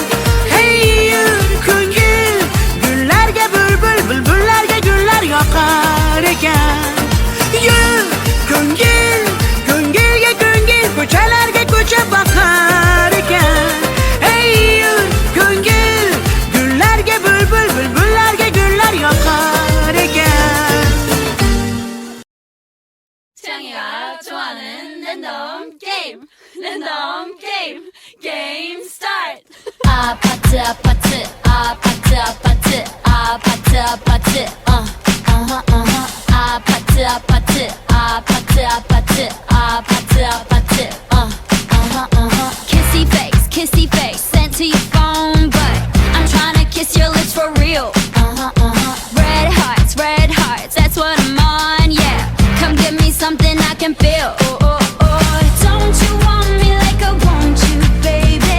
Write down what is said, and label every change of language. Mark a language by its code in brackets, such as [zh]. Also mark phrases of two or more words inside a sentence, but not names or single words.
[uz] Hey ko'ngil, gullarga bulbul, bulbullarga gullar yoqar ekan. Ko'ngil, ko'ngilga ko'ngil, ko'chalarga ko'cha boqar ekan. Hey ko'ngil, gullarga bulbul, bulbullarga gullar yoqar ekan. [ko] 태양이가 좋아하는 [en] random game, random game, game start. [ko] 아파트 아파트 아파트 아파트 아파트 아파트 아파트 아파트 아파트 아파트 아파트 아파트 [en] kissy face sent to your phone, but I'm trying to kiss your lips for real. Red hearts, that's what I'm on, yeah. Come give me something I can feel. Don't you want me like I want you, baby?